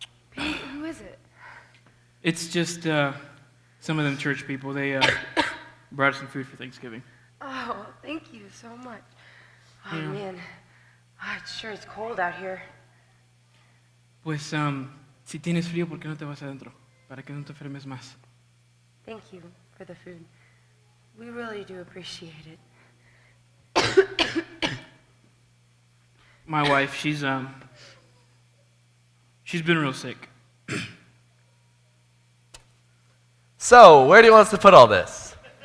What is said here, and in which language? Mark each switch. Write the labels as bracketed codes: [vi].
[en] Pete, who is it? It's just some of them church people. They brought us some food for Thanksgiving. Oh, thank you so much. Oh, Yeah. man. Ah, it sure is cold out here. [es] Pues, si tienes frío, ¿por qué no te vas adentro? Para que no te enfermes más. [en] Thank you for the food. We really do appreciate it. My wife, she's been real sick. So, where do you want us to put all this?